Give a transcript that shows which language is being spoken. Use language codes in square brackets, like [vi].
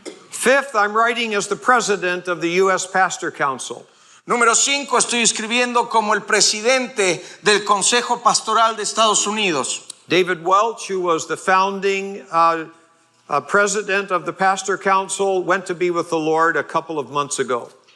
[en] Fifth, I'm writing as the president of the U.S. Pastor Council. [es] Número 5, estoy escribiendo como el presidente del Consejo Pastoral de Estados Unidos. [en] David Welch, who was the founding president of the Pastor Council, went to be with the Lord a couple of months ago.